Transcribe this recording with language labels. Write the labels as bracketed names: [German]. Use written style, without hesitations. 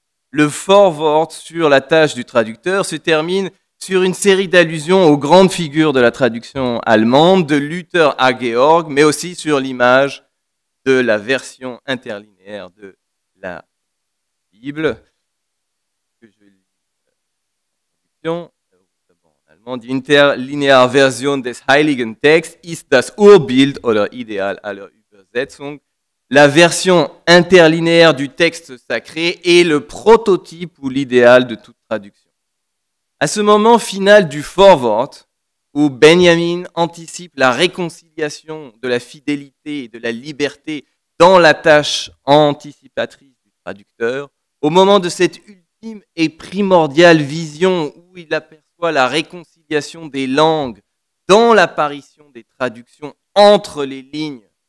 [French] Le forward sur la tâche du traducteur se termine sur une série d'allusions aux grandes figures de la traduction allemande, de Luther à Georg, mais aussi sur l'image de la version interlinéaire de la Bible, que je lis en allemand. [German] Die interlineare Version des Heiligen Texts ist das Urbild oder Ideal aller Übersetzung. [French] La version interlinéaire du texte sacré est le prototype ou l'idéal de toute traduction. À ce moment final du forward, où Benjamin anticipe la réconciliation de la fidélité et de la liberté dans la tâche anticipatrice du traducteur, au moment de cette ultime et primordiale vision où il aperçoit la réconciliation des langues dans l'apparition des traductions entre les lignes